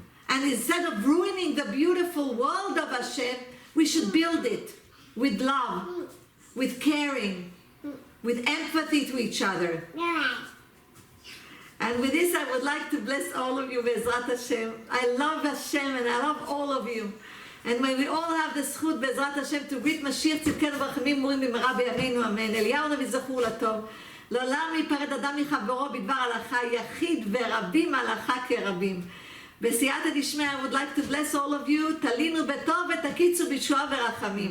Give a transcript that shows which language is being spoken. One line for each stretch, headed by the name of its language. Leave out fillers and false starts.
English: And instead of ruining the beautiful world of Hashem, we should build it with love, with caring, with empathy to each other. And with this, I would like to bless all of you, Be'ezrat Hashem. I love Hashem and I love all of you. And may we all have the zchut, Be'ezrat Hashem, to greet Mashiach tzidkenu v'rachamim
Hebrew: מורים במהרה בימינו אמן. אליהו הנביא זכור לטוב. לעולם ייפרד אדם מחברו בדבר הלכה, יחיד ורבים הלכה כרבים. בסייעתא דשמיא,
English: I would like to bless all of you.
Hebrew: תלינו בטוב ותקיצו בישועה ורחמים.